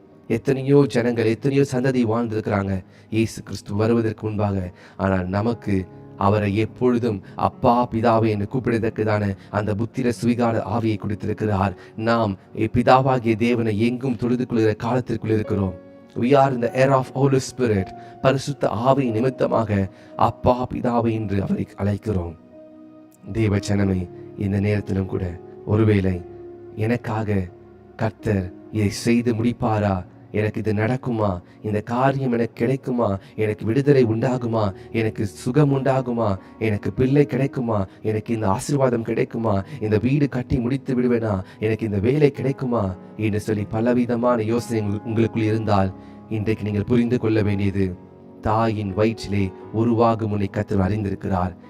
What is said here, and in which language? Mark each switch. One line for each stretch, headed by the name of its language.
Tamil: எத்தனையோ ஜனங்கள், எத்தனையோ சந்ததி வாழ்ந்திருக்கிறாங்க இயேசு கிறிஸ்து வருவதற்கு முன்பாக. ஆனால் நமக்கு அவரை எப்பொழுதும் அப்பா பிதாவை என்று கூப்பிடுவதற்குதான அந்த புத்திர சுவிகார ஆவியை கொடுத்திருக்கிறார். நாம் பிதாவாகிய தேவனை எங்கும் தொழுது கொள்கிற காலத்திற்குள் இருக்கிறோம்.
English: We are in the era of Holy Spirit.
Tamil: பரிசுத்த ஆவி நிமித்தமாக அப்பா பிதாவை என்று அவரை அழைக்கிறோம். தேவ ஜனமே, இந்த நேரத்திலும் கூட ஒருவேளை எனக்காக கர்த்தர் இதை செய்து முடிப்பாரா, எனக்கு இது நடக்குமா, இந்த காரியம் எனக்கு கிடைக்குமா, எனக்கு விடுதலை உண்டாகுமா, எனக்கு சுகம் உண்டாகுமா, எனக்கு பிள்ளை கிடைக்குமா, எனக்கு இந்த ஆசீர்வாதம் கிடைக்குமா, இந்த வீடு கட்டி முடித்து விடுவேனா, எனக்கு இந்த வேலை கிடைக்குமா என்று சொல்லி பலவிதமான யோசனை உங்களுக்குள் இருந்தால் இன்றைக்கு நீங்கள் புரிந்து கொள்ள வேண்டியது, தாயின் வயிற்றிலே உருவாகும் முன்னே கர்த்தர் அறிந்திருக்கிறார்.